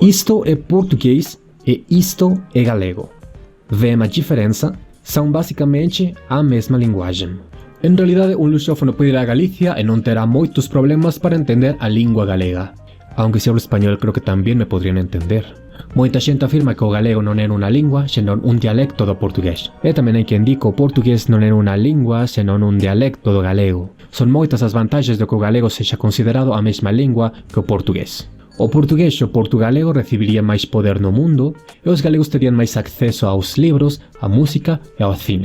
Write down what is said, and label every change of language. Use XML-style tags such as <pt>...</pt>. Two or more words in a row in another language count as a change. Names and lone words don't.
<pt>Isto é português e isto é galego. Vêem a diferença? São basicamente a mesma linguagem. Em realidade, um lusófono pode ir a Galícia e não terá muitos problemas para entender a língua galega.</pt> <es>Aunque se hablo</es> <pt>espanhol, creo que também me poderiam entender.</pt> <gl>Muita gente afirma que o galego non é unha lingua, senón un dialecto do portugués. E tamén hai quen di que o portugués non é unha lingua, senón un dialecto do galego. Son moitas as vantaxes de que o galego sexa considerado a mesma lingua que o portugués. O portugués e o portugalego recibirían máis poder no mundo e os galegos terían máis acceso aos libros, á música e ao cine.</gl>